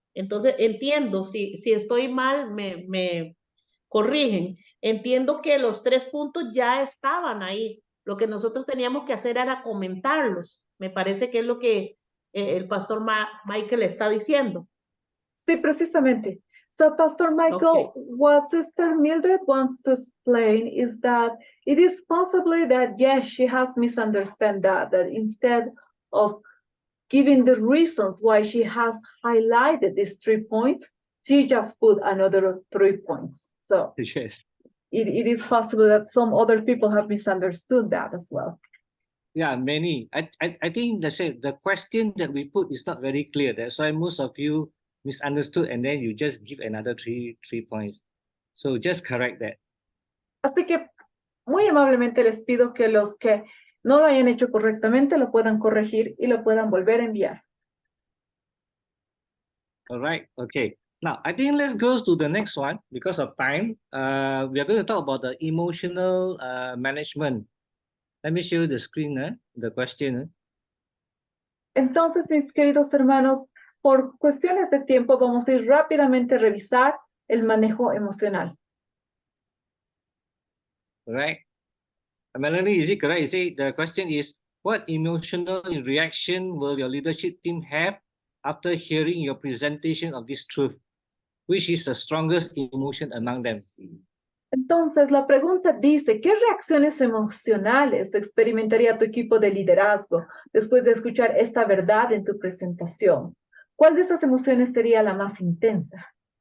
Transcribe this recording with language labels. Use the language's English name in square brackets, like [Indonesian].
[Spanish] Entonces, entiendo, si estoy mal, me corrigen. Entiendo que los 3 puntos ya estaban ahí. Lo que nosotros teníamos que hacer era comentarlos. Me parece que es lo que el pastor Michael está diciendo. Sí, precisamente. [English] So, Pastor Michael, what Sister Mildred wants to explain is that it is possibly that, yes, she has misunderstood that instead of giving the reasons why she has highlighted these 3 points, she just put another 3 points. So yes. It is possible that some other people have misunderstood that as well. Yeah, many. I think the question that we put is not very clear. That's why most of you misunderstood, and then you just give another 3 points. So just correct that. [Spanish] Así que muy amablemente les pido que los que no lo hayan hecho correctamente lo puedan corregir y lo puedan volver a enviar. [English] All right. Okay. Now, I think let's go to the next one because of time. We are going to talk about the emotional management. Let me show you the screen, the question. [Spanish] Entonces, mis queridos hermanos, por cuestiones de tiempo, vamos a ir rápidamente a revisar el manejo emocional. [English] All right. Melanie, is it correct? You say the question is, what emotional reaction will your leadership team have after hearing your presentation of this truth? Which is the strongest emotion among them? [Spanish] Entonces, la pregunta dice, ¿qué reacciones emocionales experimentaría tu equipo de liderazgo después de escuchar esta verdad en tu presentación? ¿Cuál de estas emociones sería la más intensa?